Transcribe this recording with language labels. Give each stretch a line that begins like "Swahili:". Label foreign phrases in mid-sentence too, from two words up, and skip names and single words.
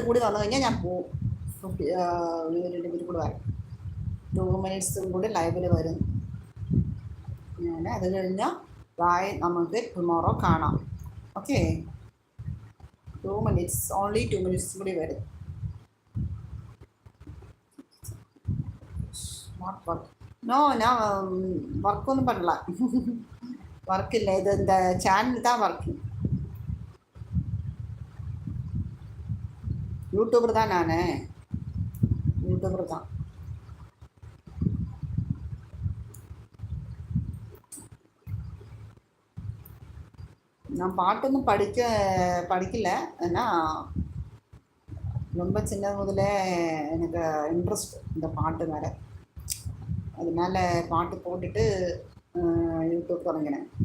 Malayalam: കൂടി വന്നു കഴിഞ്ഞാൽ ഞാൻ പോവും 2 മിനിറ്റ് കൂടി വരാം 2 മിനിറ്റ്സും കൂടി ലൈവിൽ വരും ഞാൻ അത് കഴിഞ്ഞാൽ ബായ് നമുക്ക് ടുമോറോ കാണാം ഓക്കെ 2
English: minutes only
Malayalam: 2 മിനിറ്റ്സ് കൂടി വരും
English: smart work
Malayalam: நோ
Tamil: நான் ஒர்க் ஒன்றும் பண்ணல ஒர்க் இல்லை இது இந்த சேனல் தான் ஒர்க்கு யூடியூபர் தான் நான் யூடியூபர் தான் நான் பாட்டொன்றும் படிக்கல ஏன்னா ரொம்ப சின்ன முதல்ல எனக்கு இன்ட்ரெஸ்ட் இந்த பாட்டு மேலே அதனால பாட்டு போட்டுட்டு யூடியூப் தொடங்கினேன்